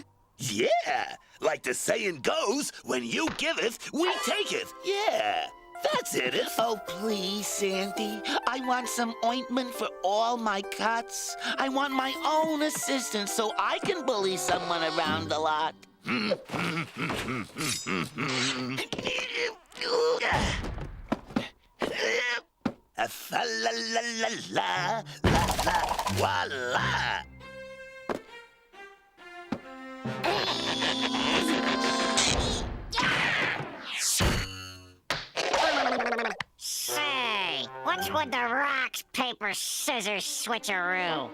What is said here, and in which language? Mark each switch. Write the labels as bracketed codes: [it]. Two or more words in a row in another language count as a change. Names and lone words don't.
[en] Yeah, like the saying goes, when you giveth, we taketh. Yeah, that's it. Oh, please, Sandy. I want some ointment for all my cuts. I want my own assistant so I can bully someone around a lot. Fa la la la la la la voila. Say, what's with the rocks, paper, scissors switcheroo?